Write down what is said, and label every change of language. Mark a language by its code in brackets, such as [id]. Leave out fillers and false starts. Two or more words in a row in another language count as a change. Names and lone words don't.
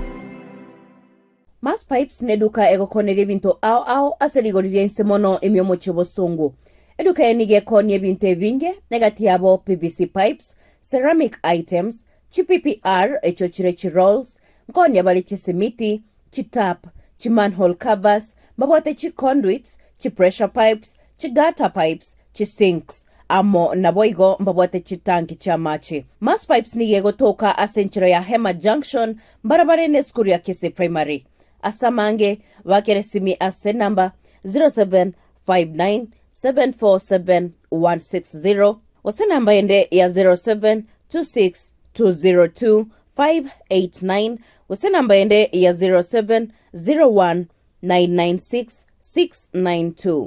[guz] Mass Pipes neduka egokonere bintu ao aseligoririe nsemono emyomo chobosongo. Eduka enige konye bintu ebinge negati yabo [en] PVC pipes, ceramic items, PPR [guz] echochire rolls, konye bali chisimiti, chitap, [en] manhole covers, [guz] mabwate conduits, [en] pressure pipes, gutter pipes, [guz] sinks, amo naboigo mbabwate tanki cha machi. Mass Pipes ni yego toka asenchiro ya Hema Junction, barabara ne skuru ya Kise Primary. Asamange wakeresimi ase number 0759747160, wase namba ende ya 0726202589, wase namba ende ya 0701996692.